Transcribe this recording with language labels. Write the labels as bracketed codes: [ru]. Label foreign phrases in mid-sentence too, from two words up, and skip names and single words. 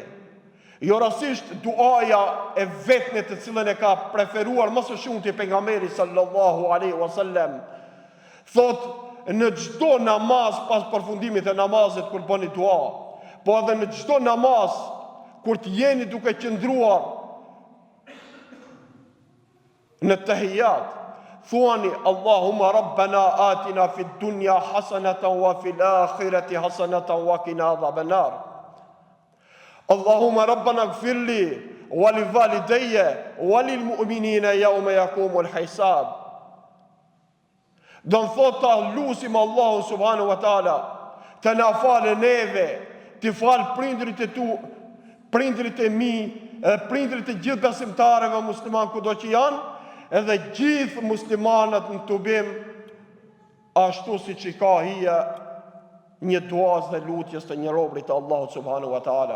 [sq] Jo rastisht duaja e vetme të cilën e ka preferuar më së shumti pejgamberi [ar] صلى الله عليه وسلم. [sq] Thot në çdo namaz pas përfundimit të namazit kur bëni dua, po edhe në çdo namaz kur të jeni duke qëndruar në tahiyat, thuani [ar] اللهم ربنا آتنا في الدنيا حسنة وفي الآخرة حسنة وقنا عذاب النار. اللهم ربنا اغفر لي ولوالدي وللمؤمنين يوم يقوم الحساب. [sq] Do në thot të lusim Allahu [ar] سبحانه وتعالى [sq] të na falë neve, të falë prindrit e tu, prindrit e mi, edhe prindrit e gjithë besimtarëve musliman kudo që janë, edhe gjithë muslimanët në tubim, ashtu si që ka hija një duaz dhe lutjes të një robrit të Allahu [ar] سبحانه وتعالى.